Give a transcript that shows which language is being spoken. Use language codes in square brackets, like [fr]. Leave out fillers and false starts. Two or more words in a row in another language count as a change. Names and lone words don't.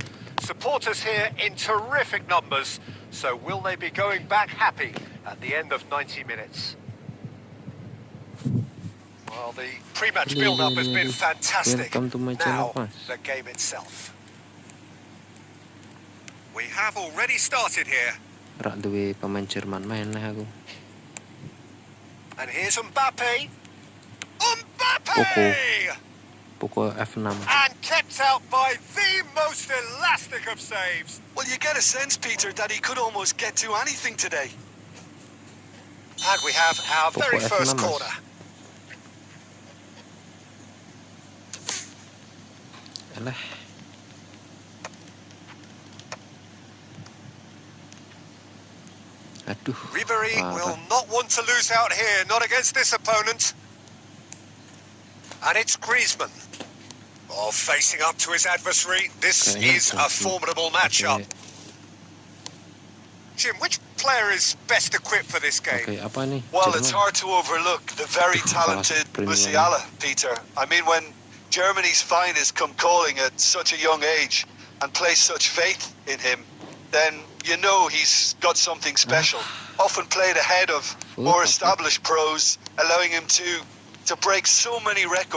[en] Supporters here in terrific numbers. So will they be going back happy at the end of 90 minutes? Well, the pre-match build-up has been fantastic. Now, the game itself. We have already started here. [jv] Rak duwe pemain Jerman main lah aku. [en] And here's Mbappe. Mbappe! Poko F6. And kept out by the most elastic of saves. Well, you get a sense, Peter, that he could almost get to anything today. And we have our very first corner. [jv] Alah. Aduh. [en] Ribéry will not want to lose out here, not against this opponent. And it's Griezmann. Oh, facing up to his adversary. This is a formidable matchup. Jim, which player is best equipped for this game? [id] Apa nih? [en] Well, it's hard to overlook the very talented Musiala, Peter. I mean, when Germany's finest come calling at such a young age and place such faith in him, then you know he's got something special. Often played ahead of more established pros, allowing him to break so many records.